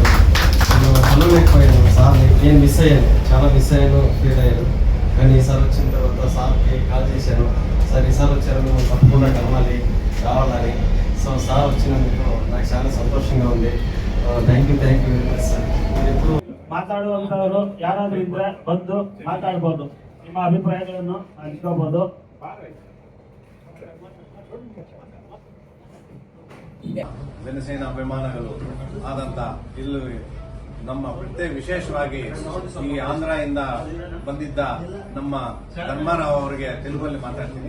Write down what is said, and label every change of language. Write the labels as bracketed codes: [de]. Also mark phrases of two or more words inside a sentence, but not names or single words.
[te] కలవలేకపోయాను సార్ని, నేను మిస్ అయ్యాను, చాలా మిస్ అయ్యాను, ఫీల్ అయ్యాను. కానీ ఈసారి వచ్చిన తర్వాత సార్కి కాల్ చేశాను, సార్ ఈసారి వచ్చారు, మేము తప్పకుండా కలవాలి, రావాలని. సో సార్ వచ్చినందుకు నాకు చాలా సంతోషంగా ఉంది. [en] thank you very much sir. [te] మీరు ఎప్పుడు [kn] ಮಾತಾಡುವಂಥವರು ಯಾರಾದರೂ ಇದ್ರೆ ಬಂದು ಮಾತಾಡ್ಬೋದು, ನಿಮ್ಮ ಅಭಿಪ್ರಾಯಗಳನ್ನು ಹಂಚ್ಕೋಬಹುದು. ಜನಸೇನಾ ಅಭಿಮಾನಿಗಳು ಆದಂತ ಇಲ್ಲಿ ನಮ್ಮ ಪ್ರತ್ಯೇಕ ವಿಶೇಷವಾಗಿ ಈ ಆಂಧ್ರದಿಂದ ಬಂದಿದ್ದ ನಮ್ಮ ಧರ್ಮಾರಾವ್ ಅವರಿಗೆ ತೆಲುಗಲ್ಲಿ ಮಾತಾಡ್ತೀನಿ.